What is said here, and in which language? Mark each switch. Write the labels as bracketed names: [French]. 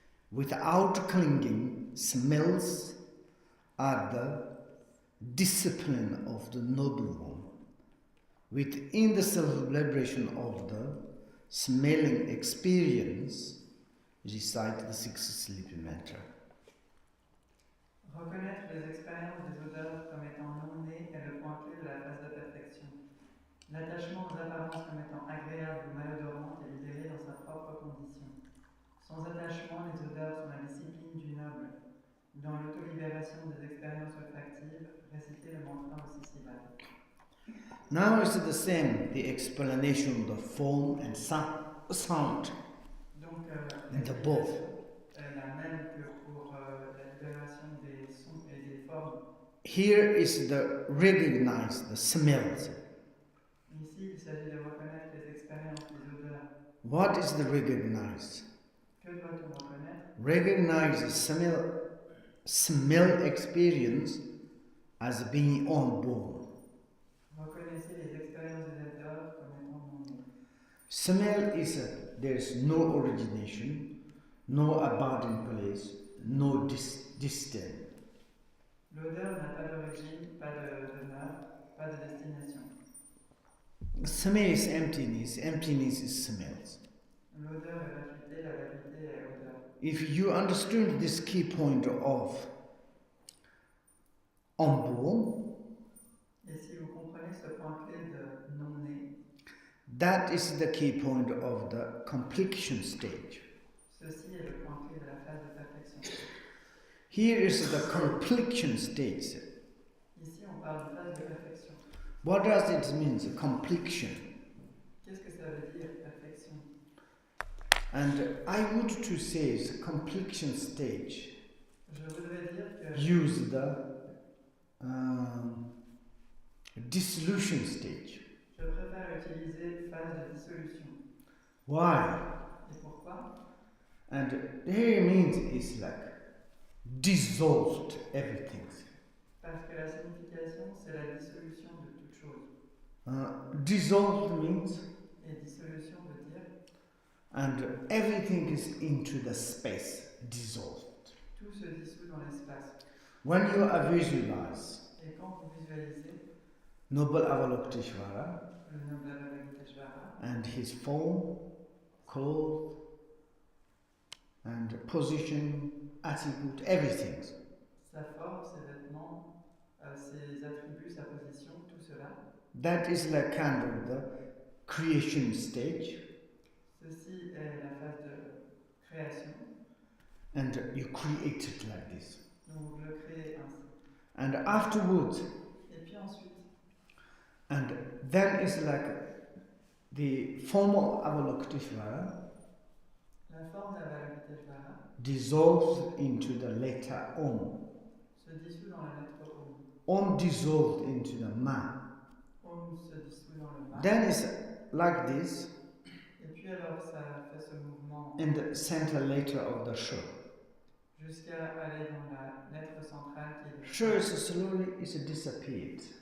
[English] Without clinging, smells are the discipline of the noble one. Within the celebration of the smelling experience, recite the six sleepy mantra. [French] Reconnaître les expériences des odeurs comme étant non nées est le point clé de la phase de perfection. L'attachement aux apparences comme étant agréables ou malodorantes est libéré dans sa propre condition. Sans attachement, les odeurs sont la discipline du noble. Dans l'autolibération des expériences olfactives, récitez le mantra aux 6 syllabes. [English] Now it's the same, the explanation of the form and sound. [French] Donc, [English] And the both. [French] est la même que pour la libération des sons et des formes. [English] Here is the recognize the smells. [French] Ici, il s'agit de reconnaître les expériences des odeurs. [English] What is the recognize? [French] Que doit-on reconnaître? [English] Recognize the smell experience as being unborn. [French] Reconnaissez les expériences des odeurs comme étant non nées. [English] Smell is there is no origination, no abiding place, no distance. [French] L'odeur n'a pas d'origine, pas de demeure, pas de destination. [English] Smell is emptiness, emptiness is smells. [French] L'odeur est vacuité, la vacuité est odeur. [English] If you understand this key point of unborn, [French] Et si vous comprenez ce point clé de non-né, [English] that is the key point of the completion stage. [French] ceci est le point clé de la phase de perfection. [English] Here is the completion stage. [French] Ici, on parle de phase de perfection. [English] What does it mean, completion? [French] Qu'est-ce que ça veut dire, perfection? [English] And I would to say the completion stage. [French] Je voudrais dire que [English] Use the dissolution stage. [French] je préfère utiliser phase de dissolution. [English] Why? [French] Et pourquoi? [English] And here means it's like dissolved everything. [French] Parce que la signification, c'est la dissolution de toute chose. [English] Dissolved means [French] Et dissolution veut dire [English] and everything is into the space, dissolved. [French] tout se dissout dans l'espace. [English] When you visualize [French] Et quand vous visualisez [English] Noble Avalokiteshvara [French] le noble Avalokiteshvara [English] and his form, clothes, and position, attitude, everything, [French] sa forme, ses vêtements, ses attributs, sa position, tout cela, [English] that is like kind of the creation stage, [French] ceci est la phase de création. [English] and you create it like this. [French] Donc vous le créez ainsi. [English] And afterwards, [French] Et puis ensuite, [English] and then it's like the formal Avalokiteshvara [French] la forme d'Avalokiteshvara [English] dissolves into the letter Om. [French] se dissout dans la lettre Om. [English] Om dissolved into the Ma. [French] Om se dissout dans le Ma. [English] Then it's like this [French] Et puis alors ça fait ce mouvement [English] in the center letter of the Sh. [French] jusqu'à aller dans la lettre centrale qui est le [English] Sh is slowly is disappeared